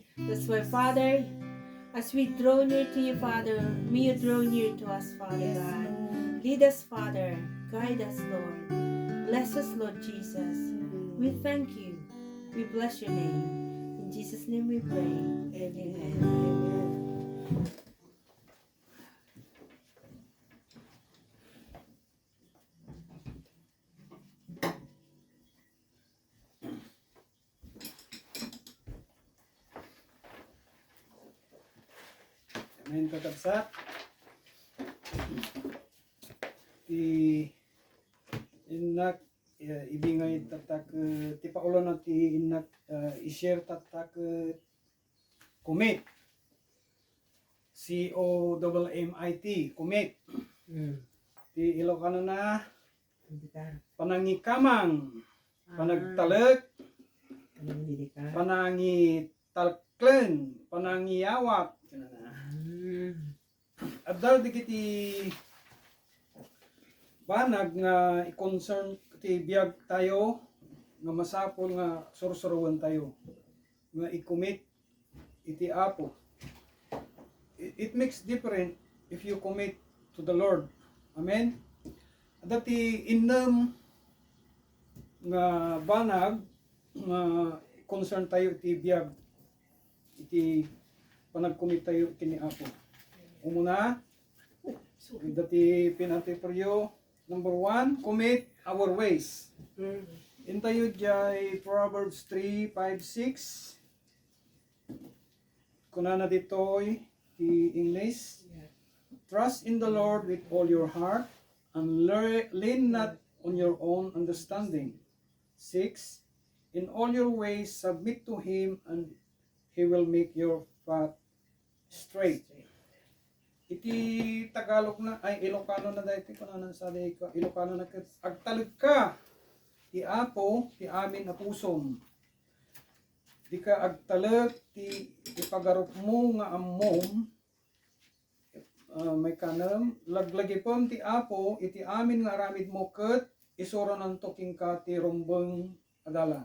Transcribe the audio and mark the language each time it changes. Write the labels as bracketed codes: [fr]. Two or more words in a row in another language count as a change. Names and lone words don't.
[en] That's why, Father, as we draw near to you, Father, may you draw near to us, Father Yes, God. Lord. Lead us, Father. Guide us, Lord. Bless us, Lord Jesus. We thank you. We bless your name. In Jesus' name we pray. Amen. Amen. Amen. [ilo] Amen, kakabsat. Inak ibingay tatak ti paulo na ti inak i-share tatak commit. COMMIT, commit. Ti Ilocano na panangikamang, panagtalag, panangitalklen, panangiyawat. Adal di kiti banag nga i-concern ti biyag tayo nga masapol nga sursuruan tayo nga i-commit iti Apo. [en] It makes different if you commit to the Lord. Amen. [ilo] Dati innem nga banag nga concern tayo iti biyag iti panag-commit tayo kini Apo. Umuna dati pinantiperyo number 1, [en] commit our ways. [ilo] Intayo jay Proverbs 3, 5, 6. Kunana ditoy ti English. [en] Trust in the Lord with all your heart and lean not on your own understanding. 6. In all your ways submit to Him and He will make your path straight. [ilo] Iti Tagalog na ay Ilocano na dahil kunanan sa ka Ilocano na agtalag ka ti Apo ti amin a pusom. Di ka agtalag ti ipagarup mo nga ammom may kanam laglagipom ti Apo iti amin nga aramid mo ket isuro nan toking ka ti rumbeng adalan.